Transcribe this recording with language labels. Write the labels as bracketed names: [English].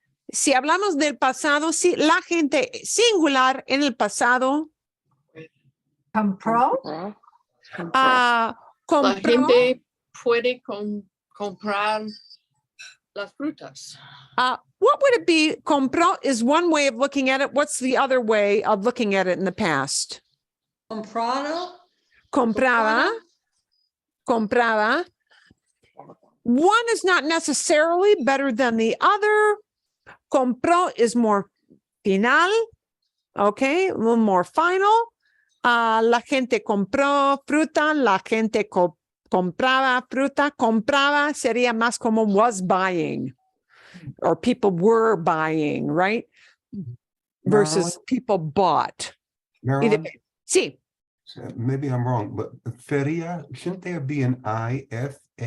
[Spanish] Si hablamos del pasado, sí, la gente singular en el pasado. Compró. La Compró. gente puede comprar las frutas. [English] What would it be? Compró is one way of looking at it. What's the other way of looking at it in the past? [Spanish] Comprado. Compraba. Compraba. [English] One is not necessarily better than the other. Compró is more final. Okay, a little more final. [Spanish] La gente compró fruta. La gente compraba fruta. Compraba sería más como [English] was buying. Or people were buying, right? Versus people bought. Marilyn, [Spanish] Sí. [English] maybe I'm wrong, but feria, shouldn't there be an I-F-A-R-E-A?